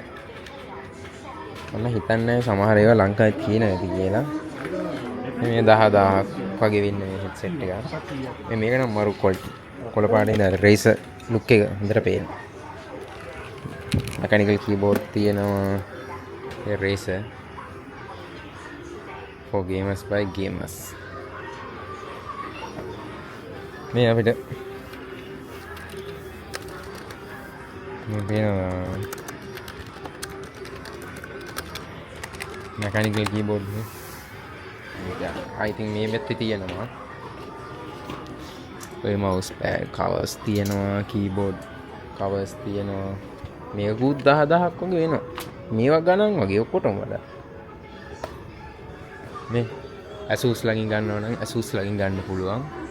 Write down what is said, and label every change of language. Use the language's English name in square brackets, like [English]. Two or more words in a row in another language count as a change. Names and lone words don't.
[Sinhala] මම හිතන්නේ සමහර ඒවා ලංකාවේ තියෙන ඇති කියලා. මේ 10000ක් වගේ වෙන්නේ මේ හෙඩ්සෙට් එක. මේක නම් මරු ක්වොලිටි. කොළ පාටේ ඉඳලා රේසර් ලුක් එක හොඳට පේනවා. [English] mechanical keyboard [Sinhala] තියෙනවා. ඒ රේසර් [English] for gamers by gamers. [Sinhala] මේ අපිට මේ පේනවා [English] mechanical keyboard [Sinhala] එක. [English] I think [Sinhala] මේ මෙතේ තියෙනවා. ඔය [English] mouse pad covers [Sinhala] තියෙනවා, [English] keyboard covers [Sinhala] තියෙනවා. මේකුත් 10000ක් වගේ වෙනවා. මේවා ගණන් වගේ ඔක්කොටම වඩා. මේ Asus ළඟින් ගන්නවා නම් Asus ළඟින් ගන්න පුළුවන්.